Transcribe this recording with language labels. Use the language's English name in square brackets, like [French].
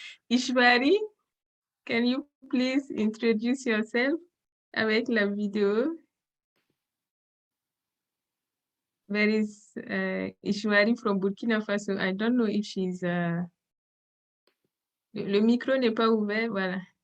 [English] Ishwari, can you please introduce yourself [French] avec la vidéo? [English] There is Ishwari from Burkina Faso. I don't know if she's... [French] Le micro n'est pas ouvert, voilà.